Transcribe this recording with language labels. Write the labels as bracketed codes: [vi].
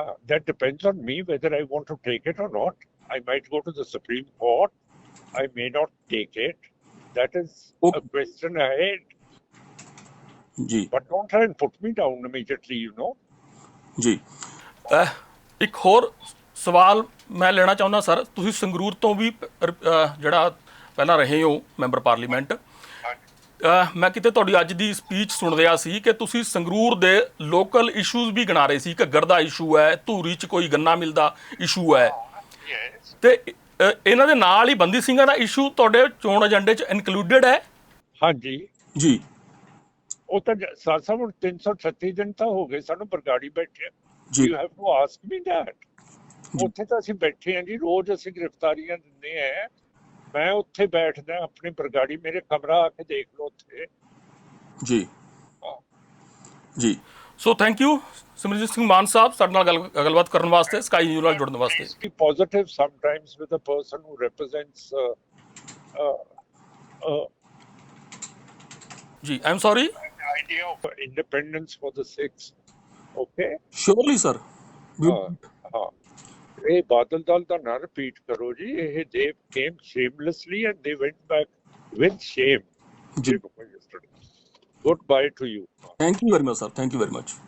[en] that depends on me whether I want to take it or not. I might go to the Supreme Court. I may not take it. That is a question ahead. [pa] Ji. [en] But don't try and put me down immediately, you know. [pa] ਜੀ, ਇੱਕ ਹੋਰ ਸਵਾਲ ਮੈਂ ਲੈਣਾ ਚਾਹੁੰਦਾ sir, ਤੁਸੀਂ ਸੰਗਰੂਰ ਤੋਂ ਵੀ ਜਿਹੜਾ ਪਹਿਲਾਂ ਰਹੇ ਹੋ ਮੈਂਬਰ ਪਾਰਲੀਮੈਂਟ, ਮੈਂ ਕਿਤੇ ਤੁਹਾਡੀ ਅੱਜ ਦੀ ਸਪੀਚ ਸੁਣ ਰਿਹਾ ਸੀ ਕਿ ਤੁਸੀਂ ਸੰਗਰੂਰ ਦੇ ਲੋਕਲ ਇਸ਼ੂਜ਼ ਵੀ ਗਿਣਾ ਰਹੇ ਸੀ। ਘੱਗਰ ਦਾ ਇਸ਼ੂ ਹੈ, ਧੂਰੀ 'ਚ ਕੋਈ ਗੰਨਾ ਮਿਲਦਾ ਇਸ਼ੂ ਹੈ, ਤੇ ਇਹਨਾਂ ਦੇ ਨਾਲ ਹੀ ਬੰਦੀ ਸਿੰਘਾਂ ਦਾ ਇਸ਼ੂ ਤੁਹਾਡੇ ਚੋਣ ਏਜੰਡੇ 'ਚ ਇਨਕਲੂਡਡ ਹੈ? ਹਾਂਜੀ ਜੀ, ਉਹ ਤਾਂ ਸਾਸਾ ਹੁਣ 336 ਦਿਨ ਤਾਂ ਹੋ ਗਏ ਸਾਨੂੰ ਬਰਗਾੜੀ ਬੈਠੇ। [en] You have to ask me that. [pa] ਉੱਥੇ ਤਾਂ ਅਸੀਂ ਬੈਠੇ ਹਾਂ ਜੀ, ਰੋਜ਼ ਅਸੀਂ ਗ੍ਰਿਫਤਾਰੀਆਂ ਦਿੰਦੇ ਹਾਂ। ਮੈਂ ਉੱਥੇ ਬੈਠਦਾ ਆਪਣੀ ਬਰਗਾੜੀ, ਮੇਰੇ ਕਮਰਾ ਆ ਕੇ ਦੇਖ ਲਓ ਉੱਥੇ। ਜੀ ਜੀ, [en] so thank you [pa] Simarjeet Singh ਮਾਨ ਸਾਹਿਬ, ਸਾਡੇ ਨਾਲ ਗੱਲਬਾਤ ਕਰਨ ਵਾਸਤੇ, ਸਕਾਈ ਨਿਊਜ਼ ਨਾਲ ਜੁੜਨ ਵਾਸਤੇ। [en] Be positive sometimes with a person who represents जी, I am sorry. idea of independence for the Sikhs. Okay. Surely, sir. [pa] हाँ, ਇਹ ਬਾਦਲ ਦਲ ਦਾ ਨਾ ਰਿਪੀਟ ਕਰੋ ਜੀ। [en] ਇਹ they came shamelessly and they went back with shame. [pa] ਜੀ, [en] Goodbye to you. thank you very much, sir. Thank you very much.